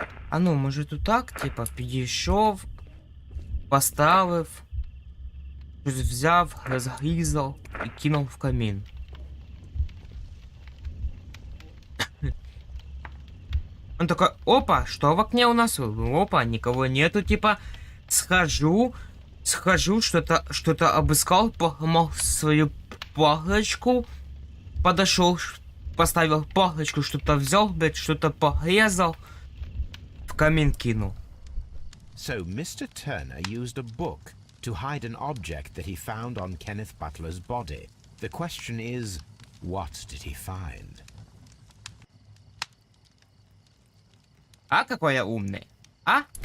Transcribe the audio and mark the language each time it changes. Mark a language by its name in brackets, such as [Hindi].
[Ukrainian] А ну, може тут так, типа, підійшов, поставив, щось взяв, розгрізав і кинув в камін. [Russian] Он такой, опа, что в окне у нас? Опа, никого нету, типа, схожу, что-то обыскал, погнал свою палочку, подошел, поставил палочку, что-то взял, блядь, что-то порезал, в камин кинул. [English] So Mr. Turner used a book to hide an object that he found on Kenneth Butler's body. The question is, what did he find? [Russian] А какой я умный. А?